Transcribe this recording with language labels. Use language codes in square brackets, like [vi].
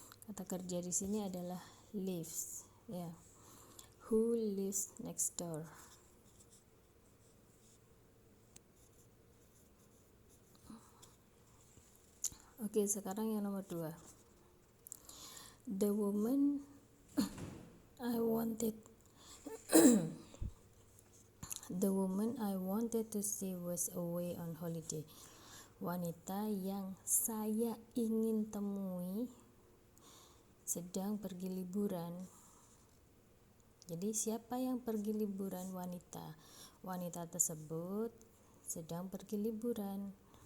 [id] Kata kerja di sini adalah lives ya. [en] Who lives next door? [id] Oke, sekarang yang nomor 2. [en] The woman I wanted to see was away on holiday. [id] Wanita yang saya ingin temui sedang pergi liburan. Jadi siapa yang pergi liburan? Wanita tersebut sedang pergi liburan.